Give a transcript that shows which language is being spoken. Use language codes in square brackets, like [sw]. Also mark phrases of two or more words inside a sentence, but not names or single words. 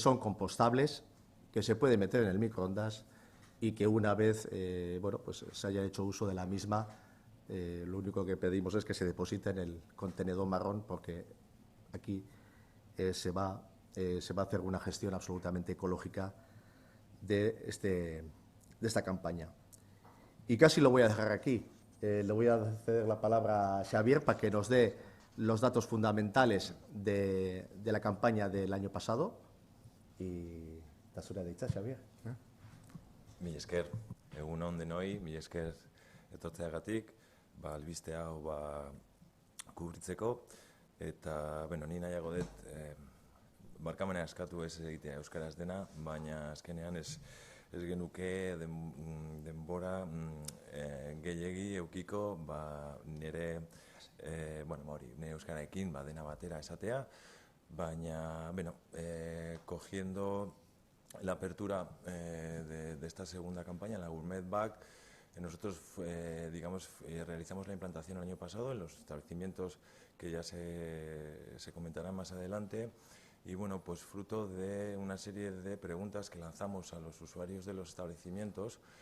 [es] son compostables, que se puede meter en el microondas y que una vez bueno, pues se haya hecho uso de la misma, lo único que pedimos es que se deposite en el contenedor marrón, porque aquí se va a hacer una gestión absolutamente ecológica de esta campaña. Y casi lo voy a dejar aquí. Le voy a ceder la palabra a Xavier para que nos dé los datos fundamentales de la campaña del año pasado. [eu] Y da zure deitza, Xavier. Mila esker, egun on denoi, mila esker etortzeagatik, albiste hau kubritzeko, eta, bueno, ni nahiago dut, barkamena eskatu ez egitea euskaraz dena, baina azkenean ez genuke denbora gehiegi eukiko nire euskaraekin dena batera esatea, baina, bueno, [es] cogiendo la apertura de esta segunda campaña, la Gourmet Bag, nosotros, realizamos la implantación el año pasado en los establecimientos que ya se comentarán más adelante. Y bueno, pues fruto de una serie de preguntas que lanzamos a los usuarios de los establecimientos,